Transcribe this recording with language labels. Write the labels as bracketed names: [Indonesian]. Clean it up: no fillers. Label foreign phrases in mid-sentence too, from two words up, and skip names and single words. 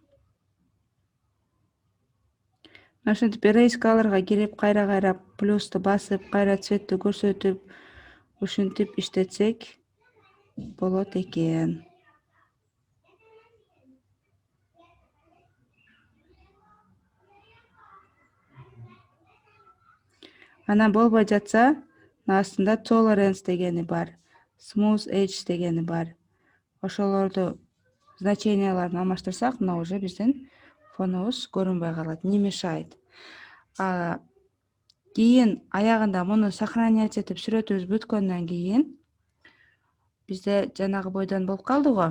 [Kyrgyz] Ушинтип [English] erase colorга [Kyrgyz] кирип, кайра плюсту басып, кайра цветти көрсөтүп, ушинтип иштетсек болот экен. Анан болбой жатса, астында tolerance дегени бар, [English] smooth edge [Kyrgyz] дегени бар. Ошолорду значенияларын алмаштырсак, мына уже биздин фонубуз көрүнбөй калат, [Russian] не мешает. [Kyrgyz] Кийин аягында муну [Russian] сохранять этип [Kyrgyz] сүрөтүбүз бүткөндөн кийин бизде жанагы бойдон болуп калды го.